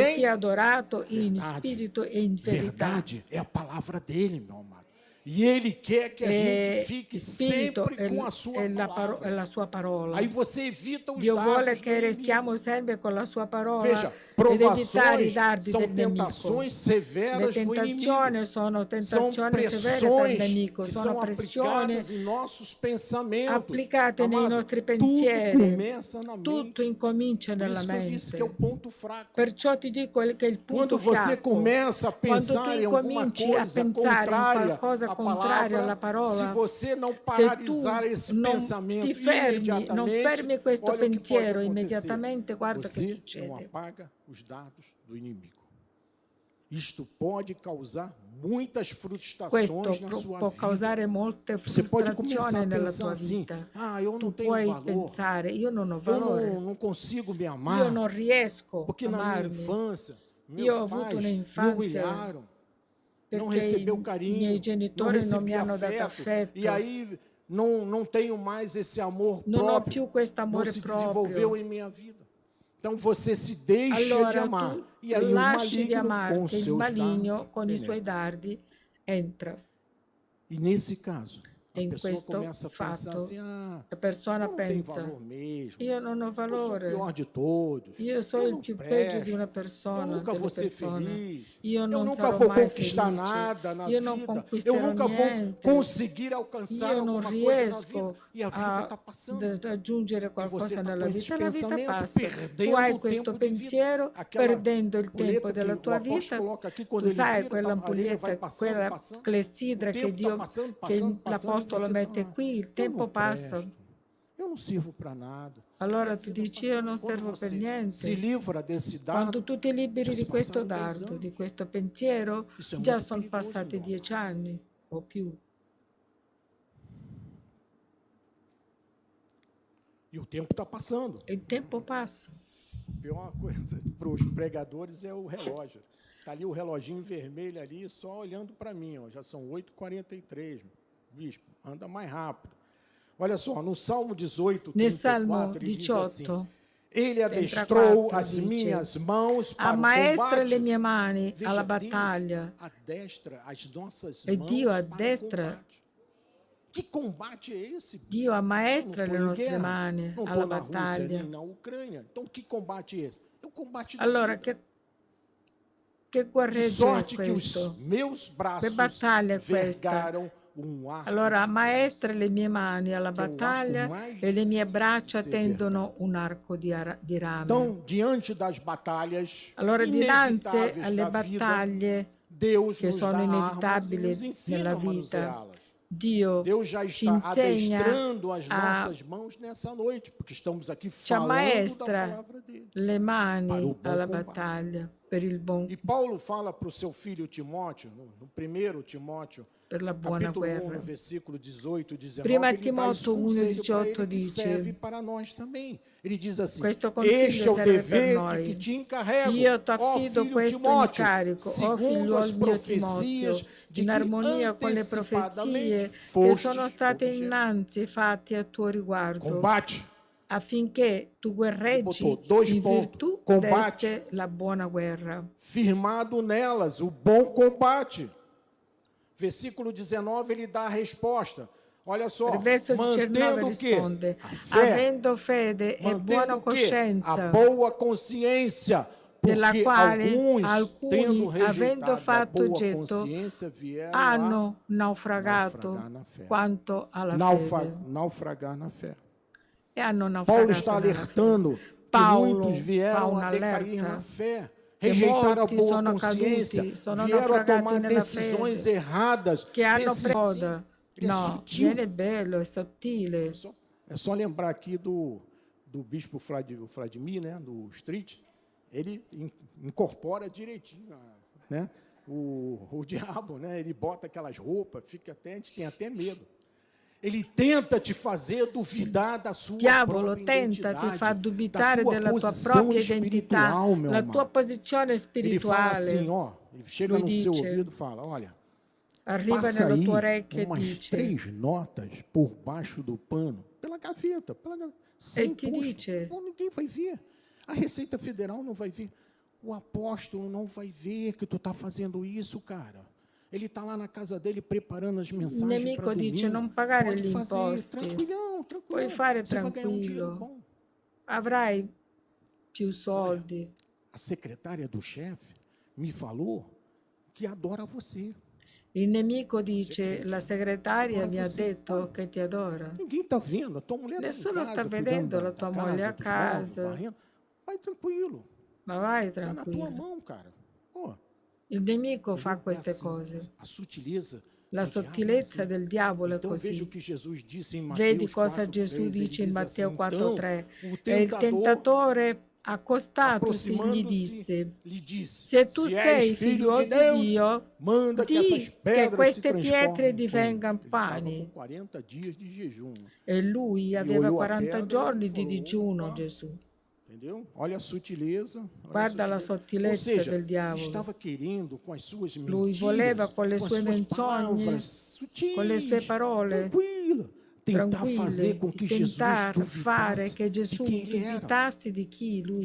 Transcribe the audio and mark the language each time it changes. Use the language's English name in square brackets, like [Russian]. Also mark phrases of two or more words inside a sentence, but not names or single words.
[Italian] che sia adorato in spirito e in verità. [Portuguese] Verdade é a palavra dele, meu amado. E ele quer que a gente fique sempre com a sua palavra. [Italian] La sua parola. [Portuguese] Aí você evita os [Italian] Dio [Portuguese] dardos [Italian] vuole che restiamo sempre con la sua parola. [Portuguese] Veja, provações são tentações severas do inimigo. [Italian] Sono [Portuguese] são pressões que são aplicadas em nossos pensamentos. [Italian] Applicate [Portuguese] Amado, [Italian] nei nostri pensieri. [Portuguese] Tudo começa na mente. [Italian] Tutto incomincia nella mente. mente. [Portuguese] Disse que é o ponto fraco. [Italian] Perciò ti dico che è il punto [Portuguese] Quando você [Italian] fiacco. [Portuguese] começa a pensar em alguma coisa contrária [Italian] alla parola, [Portuguese] se você não paralisar esse pensamento imediatamente, [Italian] non fermi questo [Portuguese] olha [Italian] pensiero [Portuguese] o que pode [Italian] immediatamente, guarda [Portuguese] você [Italian] che succede. [Portuguese] não apaga os dardos do inimigo. Isto pode causar muitas frustrações na sua [Italian] può [Portuguese] vida. [Italian] causare molte [Portuguese] Você pode começar [Italian] frustrazioni [Portuguese] a [Italian] nella [Portuguese] pensar [Italian] tua [Portuguese] assim, [Italian] vita. [Portuguese] eu não tenho [Italian] Puoi [Portuguese] valor, [Italian] pensare, io non ho valore, [Portuguese] eu não consigo me amar, [Italian] io non riesco [Portuguese] porque [Italian] a [Portuguese] na minha [Italian] amarmi, [Portuguese] infância, [Italian] io ho [Portuguese] meus [Italian] avuto [Portuguese] pais me [Italian] un'infanzia [Portuguese] humilharam, não [Italian] perché [Portuguese] recebeu [Italian] i [Portuguese] carinho, [Italian] miei [Portuguese] não [Italian] genitori non mi [Portuguese] recebi [Italian] hanno dato [Portuguese] afeto, [Italian] affetto, [Portuguese] e aí não tenho mais esse amor [Italian] non ho [Portuguese] próprio, [Italian] più questo [Portuguese] não [Italian] amore [Portuguese] se desenvolveu [Italian] proprio, [Portuguese] em minha vida. Então você se deixa de amar. E aí o maligno [Italian] con i suoi dardi entra. [Portuguese] E nesse caso, a [Italian] In [Portuguese] pessoa [Italian] questo [Portuguese] começa a pensar [Italian] fatto, [Portuguese] assim, [Italian] la persona [Portuguese] eu não tenho [Italian] pensa, [Portuguese] valor mesmo, [Italian] io non ho [Portuguese] eu sou o [Italian] valore, [Portuguese] pior de todos, [Italian] io sono [Portuguese] eu [Italian] il [Portuguese] não [Italian] più peggio di [Portuguese] presto, [Italian] una [Portuguese] eu [Italian] persona, [Portuguese] nunca vou [Italian] delle [Portuguese] ser [Italian] persone. [Portuguese] feliz, [Italian] Io [Portuguese] eu [Italian] non [Portuguese] nunca [Italian] sarò [Portuguese] vou [Italian] mai [Portuguese] conquistar [Italian] felice, [Portuguese] nada na [Italian] io non [Portuguese] vida, eu [Italian] conquisterò [Portuguese] nunca vou [Italian] niente, [Portuguese] conseguir alcançar [Italian] io non [Portuguese] alguma coisa na vida, [Italian] riesco [Portuguese] e a vida [Italian] a [Portuguese] está passando. [Italian] raggiungere [Portuguese] E você [Italian] qualcosa [Portuguese] está com [Italian] nella [Portuguese] esses [Italian] vita e la vita [Portuguese] pensamentos, [Italian] passa. Tu [Portuguese] perdendo [Italian] hai [Portuguese] o [Italian] questo [Portuguese] tempo de vida. [Italian] pensiero, [Portuguese] Aquela [Italian] perdendo il tempo [Portuguese] ampulheta que [Italian] della [Portuguese] o [Italian] tua [Portuguese] apóstolo [Italian] vita. [Portuguese] coloca aqui, quando [Italian] Tu [Portuguese] ele [Italian] sai, [Portuguese] vira, [Italian] quella [Portuguese] a areia vai [Italian] ampolletta, [Portuguese] passando, [Italian] quella [Portuguese] passando, o [Italian] clessidra [Portuguese] tempo está passando, [Italian] che [Portuguese] passando, passando, e [Italian] l'Apostolo [Portuguese] você [Italian] mette [Portuguese] está, [Italian] qui, il [Portuguese] eu não [Italian] tempo passa. [Portuguese] presto, eu não sirvo para nada. [Italian] Allora tu dici, io non [Portuguese] Quando [Italian] servo per [Portuguese] você se [Italian] niente. [Portuguese] livra desse [Italian] Quando [Portuguese] dardo, [Italian] tu ti liberi [Portuguese] já se [Italian] di questo [Portuguese] passaram 10 [Italian] dardo, [Portuguese] anos. [Italian] di questo pensiero, [Portuguese] Isso é [Italian] già [Portuguese] muito [Italian] sono [Portuguese] perigoso, [Italian] passati [Portuguese] meu [Italian] 10 [Portuguese] amado. [Italian] anni o più. [Portuguese] E o tempo está passando. [Italian] Il tempo passa. [Portuguese] A pior coisa para os pregadores é o relógio. Está ali o reloginho vermelho ali, só olhando para mim. Ó, já são 8h43. Bispo, anda mais rápido. Olha só, no Salmo 18, 34, ele diz assim, ele adestrou as minhas mãos para o [Italian] ammaestra [Portuguese] combate. [Italian] le mie mani [Portuguese] Veja, [Italian] alla [Portuguese] Deus [Italian] battaglia. [Portuguese] adestra as nossas [Italian] E [Portuguese] mãos [Italian] Dio [Portuguese] para [Italian] addestra. [Portuguese] o combate. Que combate é esse? [Italian] Dio ammaestra [Portuguese] Eu [Italian] le [Portuguese] não estou em [Italian] nostre [Portuguese] guerra, [Italian] mani [Portuguese] não [Italian] alla [Portuguese] estou na Rússia [Italian] battaglia. [Portuguese] nem na Ucrânia. Então, que combate é esse? É o combate da [Italian] Allora, [Portuguese] vida. [Italian] che [Portuguese] De [Italian] guerreggio è [Portuguese] sorte que [Italian] questo? [Portuguese] os meus braços [Italian] Che battaglia è questa? [Portuguese] vergaram arco [Italian] Allora, [Portuguese] de [Italian] ammaestra [Portuguese] bronze. [Italian] le mie mani alla Che è un arco battaglia [Portuguese] mais [Italian] e le mie difficile braccia di tendono un arco di rame. [Portuguese] Então, diante das batalhas [Italian] Allora, dinanzi [Portuguese] inevitáveis [Italian] alle [Portuguese] da vida, [Italian] battaglie [Portuguese] Deus [Italian] che [Portuguese] nos [Italian] sono [Portuguese] dá armas e [Italian] inevitabili [Portuguese] nos ensina [Italian] nella [Portuguese] a [Italian] vita, [Portuguese] manuseá-las. [Italian] Dio [Portuguese] Deus já [Italian] ci [Portuguese] está [Italian] insegna [Portuguese] adestrando as nossas mãos nessa noite, porque estamos aqui [Italian] ci [Portuguese] falando da [Italian] ammaestra [Portuguese] palavra dele. [Italian] le mani [Portuguese] Para o bom [Italian] alla [Portuguese] combate. [Italian] battaglia per il buon, [Portuguese] E Paulo fala para o seu filho Timóteo, no 1 Timóteo, [Italian] per la buona [Portuguese] capítulo 1, [Italian] guerra. [Portuguese] no versículo 18 e 19, [Italian] Prima [Portuguese] ele dá esse [Italian] Timóteo 1, [Portuguese] conselho para [Italian] 18 [Portuguese] ele que [Italian] dice, [Portuguese] serve para nós também. Ele diz assim, [Italian] questo consiglio [Portuguese] este é o [Italian] serve per [Portuguese] dever [Italian] noi. [Portuguese] que te encarrego, [Italian] Io ti [Portuguese] ó [Italian] affido [Portuguese] filho [Italian] questo [Portuguese] Timóteo, [Italian] incarico, [Portuguese] ó segundo [Italian] figliuol [Portuguese] as [Italian] mio [Portuguese] profecias [Italian] Timoteo, [Portuguese] de [Italian] in [Portuguese] que [Italian] armonia con le [Portuguese] antecipadamente [Italian] profezie che [Portuguese] foste [Italian] sono state [Portuguese] objeto. [Italian] innanzi fatte a tuo riguardo, [Portuguese] Combate. [Italian] affinché tu guerreggi [Portuguese] botou dois [Italian] in [Portuguese] pontos. [Italian] virtù [Portuguese] Combate. [Italian] desse la buona guerra. [Portuguese] Firmado nelas, o bom combate. Versículo 19, ele dá a resposta. Olha só, [Italian] Il verso 19 [Portuguese] mantendo o quê? [Italian] risponde, [Portuguese] A fé, [Italian] avendo fede e [Portuguese] mantendo [Italian] buona [Portuguese] o quê? [Italian] coscienza, [Portuguese] A boa consciência, [Italian] della [Portuguese] porque [Italian] quale [Portuguese] alguns, [Italian] alcuni, [Portuguese] tendo [Italian] avendo [Portuguese] rejeitado a [Italian] fatto [Portuguese] boa [Italian] getto, [Portuguese] consciência, vieram [Italian] hanno [Portuguese] a [Italian] naufragato [Portuguese] naufragar na fé. [Italian] quanto alla fede. [Portuguese] Naufragar na fé. [Italian] E hanno [Portuguese] Paulo [Italian] naufragato [Portuguese] está [Italian] nella [Portuguese] alertando [Italian] fede. [Portuguese] que [Italian] Paulo [Portuguese] muitos vieram [Italian] fa [Portuguese] a decair [Italian] un'allerta [Portuguese] na fé, [Italian] che [Portuguese] rejeitaram a [Italian] molti [Portuguese] boa [Italian] sono [Portuguese] consciência, [Italian] caduti, sono [Portuguese] vieram a [Italian] naufragati [Portuguese] tomar [Italian] nella [Portuguese] decisões [Italian] fede, [Portuguese] erradas. [Italian] che hanno [Portuguese] Decisões. Ele é [Italian] No, [Portuguese] sutil. ele é [Italian] bello, é sottile. [Portuguese] É só lembrar aqui do bispo Vladimir, né, do Street, ele incorpora direitinho, né, o diabo, né, ele bota aquelas roupas, a gente tem até medo. Ele tenta te fazer duvidar da sua [Italian] Diavolo [Portuguese] própria [Italian] tenta [Portuguese] identidade, [Italian] ti fa dubitare [Portuguese] da [Italian] della tua [Portuguese] posição [Italian] propria identità, [Portuguese] espiritual, meu [Italian] la [Portuguese] amado. [Italian] tua posizione [Portuguese] Ele fala [Italian] spirituale. [Portuguese] assim, ó, ele chega [Italian] Lui [Portuguese] no seu [Italian] dice, [Portuguese] ouvido e fala, olha, [Italian] arriva [Portuguese] passa [Italian] nella [Portuguese] aí [Italian] tua orecchia e [Portuguese] umas [Italian] dice, [Portuguese] 3 notas por baixo do pano, pela gaveta, sem [Italian] ti [Portuguese] custo. [Italian] dice, [Portuguese] Bom, ninguém vai ver. A Receita Federal não vai ver. O apóstolo não vai ver que tu está fazendo isso, cara. Ele está lá na casa dele preparando as mensagens para domingo. [Italian] dice, non pagare [Portuguese] Pode [Italian] gli [Portuguese] fazer, [Italian] imposti. [Portuguese] tranquilão. [Italian] Puoi fare [Portuguese] Você vai ganhar dinheiro [Italian] tranquillo. [Portuguese] bom. [Italian] Avrai più soldi. [Portuguese] A secretária do chefe me falou que adora você. [Italian] Il nemico dice, la segretaria mi ha detto che ti adora. [Portuguese] Ninguém está vendo. A tua mulher está em [Italian] Nessuno [Portuguese] casa, [Italian] sta [Portuguese] cuidando [Italian] vedendo [Portuguese] da [Italian] la tua [Portuguese] casa, [Italian] moglie a [Portuguese] dos móveis, [Italian] casa. [Portuguese] varrendo. Vai tranquilo. [Italian] Ma vai [Portuguese] Está na tua [Italian] tranquillo. [Portuguese] mão, cara. Pô, [Italian] Il nemico fa [Portuguese] é [Italian] queste [Portuguese] assim, [Italian] cose. [Portuguese] a sutileza [Italian] La [Portuguese] do diabo é [Italian] sottilezza [Portuguese] assim. [Italian] del diavolo è [Portuguese] Então veja o [Italian] così. [Portuguese] que Jesus disse em [Italian] Vedi [Portuguese] Mateus [Italian] cosa [Portuguese] 4:3. [Italian] Gesù [Portuguese] Ele [Italian] dice in [Portuguese] diz [Italian] Matteo [Portuguese] assim, [Italian] 4,3. [Portuguese] então, o [Italian] E il [Portuguese] tentador, [Italian] tentatore, accostatosi, gli [Portuguese] aproximando-se, [Italian] disse, [Portuguese] lhe disse, [Italian] se tu [Portuguese] se és [Italian] sei [Portuguese] filho [Italian] figlio [Portuguese] de [Italian] di [Portuguese] Deus, [Italian] Dio, [Portuguese] manda que [Italian] di [Portuguese] essas [Italian] che [Portuguese] pedras se [Italian] queste [Portuguese] transformem [Italian] pietre [Portuguese] em pão. [Italian] divengano [Portuguese] Ele estava [Italian] pani. [Portuguese] com 40 dias de jejum. [Italian] E lui [Portuguese] E [Italian] aveva [Portuguese] olhou a [Italian] 40 [Portuguese] pedra [Italian] giorni [Portuguese] e [Italian] di [Portuguese] falou, [Italian] digiuno, [Portuguese] opa, [Italian] Gesù. [Portuguese] entendeu? Olha a sutileza. Olha [Italian] Guarda la [Portuguese] Ou [Italian] sottilezza [Portuguese] seja, [Italian] del [Portuguese] ele [Italian] diavolo. [Portuguese] estava querendo com as suas [Italian] Lui [Portuguese] mentiras, [Italian] voleva con le [Portuguese] com as [Italian] sue [Portuguese] suas [Italian] menzogne, [Portuguese] palavras sutis, [Italian] con le sue parole, [Portuguese] tranquilo, tentar fazer com que Jesus duvidasse de que Lui